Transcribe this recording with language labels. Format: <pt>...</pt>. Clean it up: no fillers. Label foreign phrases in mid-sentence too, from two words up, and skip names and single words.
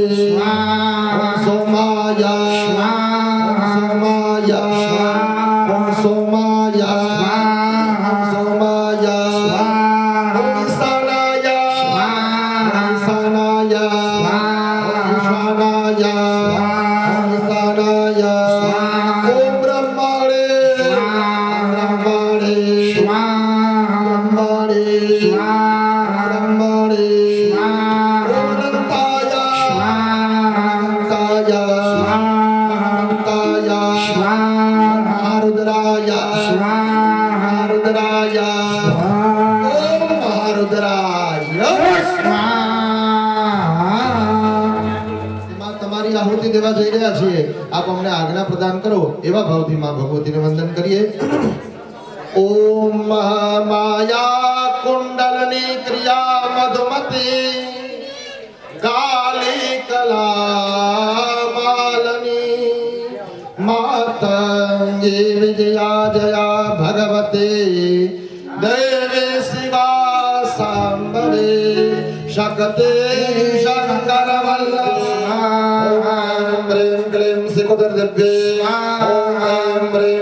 <sa>ओम सोमाय ओम सोमाय ओम सोमाय ओम सोमाय ओम ईशानाय ओम ईशानाय ओम ईशानाय ओम ईशानाय ओम ब्रह्मणे ब्रह्मणे ब्रह्मणे ब्रह्मणे ओम अनन्ताय अनन्ताय अनन्ताय महारुद्राय महारुद्राय ओम महारुद्राय</sa> <gu>તમારી આહુતિ દેવા જઈ રહ્યા છીએ આપ અમને આજ્ઞા પ્રદાન કરો એવા ભાવથી માં ભગવતીને વંદન કરીએ</gu> <sa>ओम माया कुंडलनी क्रिया मधुमती काली कला मालनी मातंगी विजया जया भगवती देवी शिवा सांबरे शक्ति शंकर वल्लभ ओम ह्रीं क्लीं सिकोदर दिव्ये ओम ह्रीं</sa>